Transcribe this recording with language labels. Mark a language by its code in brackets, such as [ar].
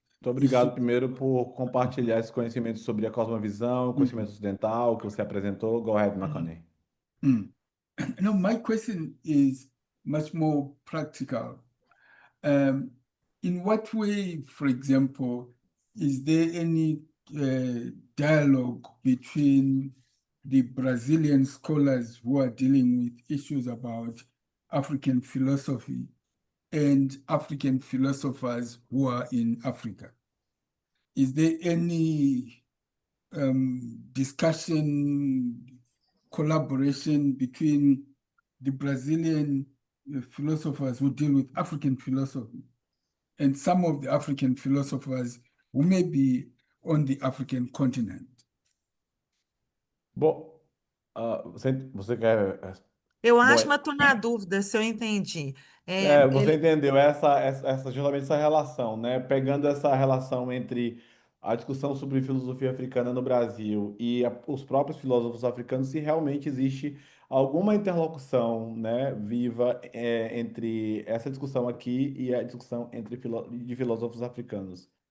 [pt] Muito obrigado primeiro por compartilhar esse conhecimento sobre a cosmovisão, o conhecimento ocidental que você apresentou. [en] Go ahead, Makane. No, my question is much more practical. In what way, for example, is there any dialogue between the Brazilian scholars who are dealing with issues about African philosophy and African philosophers who are in Africa? Is there any discussion, collaboration between the Brazilian philosophers who deal with African philosophy and some of the African philosophers who may be on the African continent? [pt] Bom, você quer. Eu Bom, acho, mas estou na dúvida se eu entendi. você entendeu justamente essa relação, né? Pegando essa relação entre a discussão sobre filosofia africana no Brasil e os próprios filósofos africanos, se realmente existe alguma interlocução, né, viva, entre essa discussão aqui e a discussão de filósofos africanos.